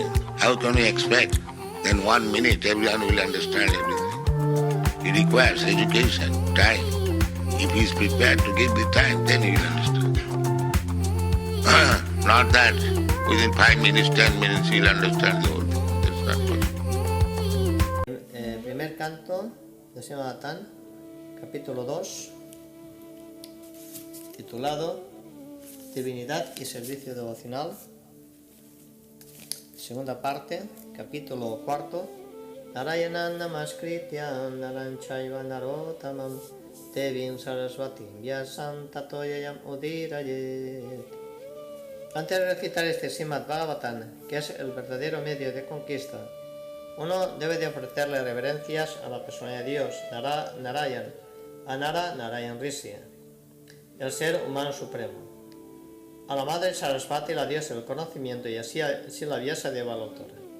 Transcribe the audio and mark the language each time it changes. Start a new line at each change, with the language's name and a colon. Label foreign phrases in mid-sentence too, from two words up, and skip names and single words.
English: How can we expect in 1 minute everyone will understand everything? It requires education, time. If he is prepared to give the time, then he will understand. Not that within 5 minutes, 10 minutes he'll understand the whole thing. That's not possible.
Spanish: Primer canto de Sr. Natán, capítulo 2, titulado Divinidad y Servicio Devocional. Segunda parte, capítulo 4,
Sanskrit: नारायणं नमस्कृत्य नरंचैव नरोत्तमम् देवीं सरस्वतीं व्यासं ततोजयम् उदीरयेत्.
Spanish: Antes de recitar este Srimad Bhagavatam, que es el verdadero medio de conquista, uno debe de ofrecerle reverencias a la personalidad de Dios, Narayan, a Narayan Rishi, el ser humano supremo, a la madre Sarasvati, la diosa del conocimiento, y así la Vyasadeva, la autora.